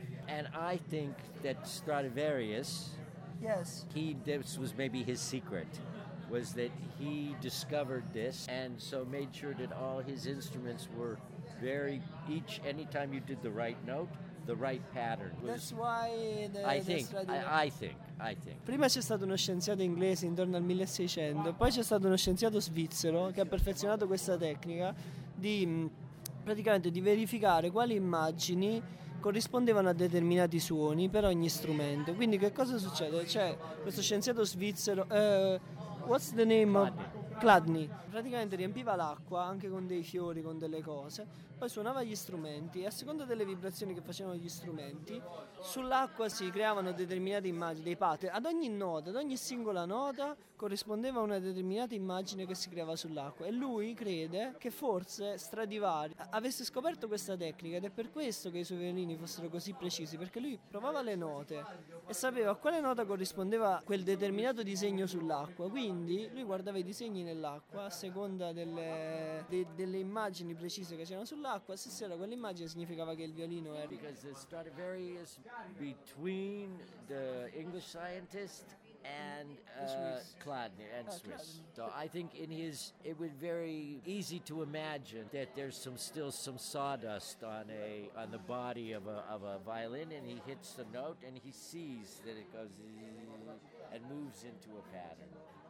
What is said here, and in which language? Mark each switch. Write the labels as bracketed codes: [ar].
[en] And I think that Stradivarius, yes, this was maybe his secret. Was that he discovered this and so made sure that all his instruments were anytime you did the right note, the right pattern. I think. [it] Prima c'è stato uno scienziato inglese intorno al 1600, poi c'è stato uno scienziato svizzero che ha perfezionato questa tecnica di praticamente di verificare quali immagini corrispondevano a determinati suoni per ogni strumento. Quindi che cosa succede? Cioè, questo scienziato svizzero. [en] What's the name of Chladni? [it] Praticamente riempiva l'acqua anche con dei fiori, con delle cose, poi suonava gli strumenti e a seconda delle vibrazioni che facevano gli strumenti, sull'acqua si creavano determinate immagini, dei pattern. Ad ogni nota, ad ogni singola nota corrispondeva una determinata immagine che si creava sull'acqua. E lui crede che forse Stradivari avesse scoperto questa tecnica ed è per questo che i suoi violini fossero così precisi, perché lui provava le note e sapeva a quale nota corrispondeva quel determinato disegno sull'acqua. Quindi lui guardava i disegni nell'acqua a seconda delle immagini precise che c'erano sull'acqua. Se c'era quell'immagine significava che il violino era. [en] Because the Stradivarius between the English scientist and Chladni and Swiss. So I think in his it would very easy to imagine that there's still some sawdust on the body of a violin and he hits the note and he sees that it goes and moves into a pattern.